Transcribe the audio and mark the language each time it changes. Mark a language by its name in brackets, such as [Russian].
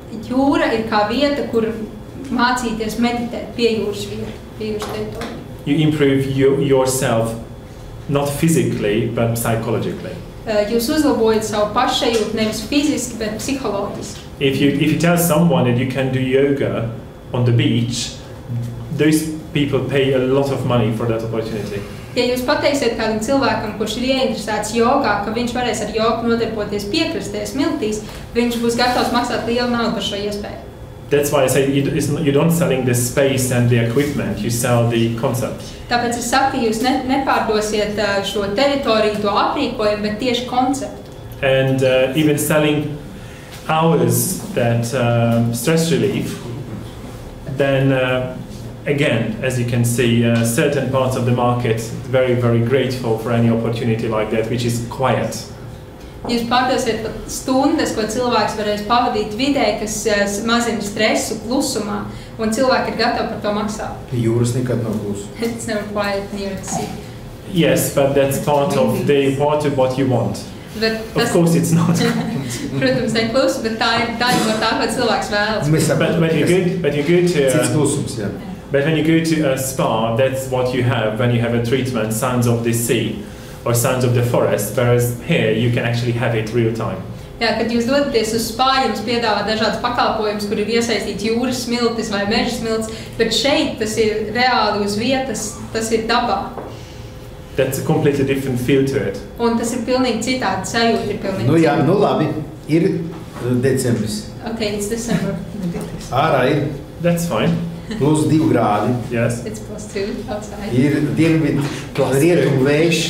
[Latvian] Jūra ir kā vieta, kur mācīties meditēt pie jūras vieta, pie jūras teritorija. [English] You improve yourself, not physically, but psychologically. [Latvian] Jūs uzlabojat savu pašsajūtu nevis fiziski, bet psiholoģiski. [English] If you tell someone that you can do yoga on the beach, those people pay a lot of money for that opportunity. [Latvian] Ja jūs pateiksiet kādam cilvēkam, kurš ir ieinteresēts jogā, ka viņš varēs ar jogu nodarboties piekrastē, smiltīs, viņš būs gatavs maksāt lielu naudu par šo iespēju. [English] That's why I say you don't selling the space and the equipment, you sell the concept. [Latvian] Tāpēc es saku, ka jūs nepārdosiet šo teritoriju, to aprīkojumu, bet tieši konceptu. [English] And even selling hours that stress relief, then again, as you can see, certain parts of the market very, very grateful for any opportunity like that, which is quiet. [Latvian] Jūs pārdosiet pat stundas, ko cilvēks varēs pavadīt vidē, kas mazina stresu klusumā, un cilvēki ir gatavi par to maksāt. Jūras nekad nav klusa. [English] It's never quiet near the sea. Yes, but that's part of what you want. Of course it's not. [Latvian] Protams, ne klusu, bet tā ir daļa no tā, ko cilvēks vēlas. [English] But when you go to [Latvian] Cits klusums, jā. [English] But when you go to a spa, that's what you have when you have a treatment, sounds of the sea or sounds of the forest, whereas here you can actually have it real time. [Latvian] Jā, kad jūs dodaties uz spā, jums piedāvā dažādas pakalpojumus, kur ir iesaistīts jūras smiltis vai meža smiltis, bet šeit tas ir reāli uz vietas, tas ir dabā. [English] That's a completely different feel to it. [Latvian] Un tas ir pilnīgi citādi, sajūta ir pilnīgi citādi. Jā, labi, ir decembris. [English] Okay, it's December. [Latvian] Ārā ir [English] That's fine. [Latvian] plus 2 grādi. [English] Yes. It's +2 outside. [Latvian] Ir dienvidu rietumu vējš.